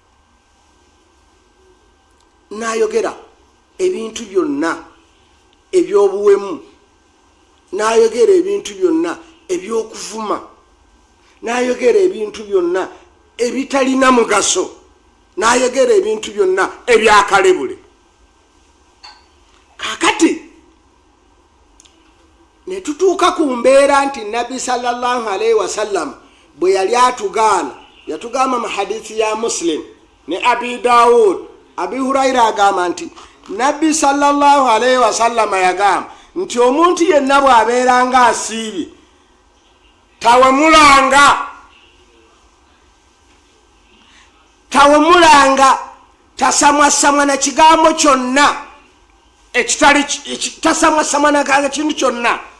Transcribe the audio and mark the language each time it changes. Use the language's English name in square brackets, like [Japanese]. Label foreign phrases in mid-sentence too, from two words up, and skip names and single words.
[Ganda] N'ayogera ebintu byonna eby'obuwemu, n'ayogera ebintu byonna eby'okuvuma, n'ayogera ebintu byonna ebitalina mugaso, n'ayogera ebintu byonna ebyakalebule. Kaakati ne tutuuka ku mbeera nti Nabbi [Arabic] صلى الله عليه وسلم [Ganda] bwe yali atugaana, yatugamba mu hadithi ya Muslim ne Abi Dawud, Abi Hurayra agamba nti Nabbi [Arabic] صلى الله عليه وسلم [Ganda] yagamba nti omuntu yenna bw'abeera nga asiibye tawemulanga tasamwasamwa na kigambo kyonna ekitali tasamwasamwa na kintu kyonna.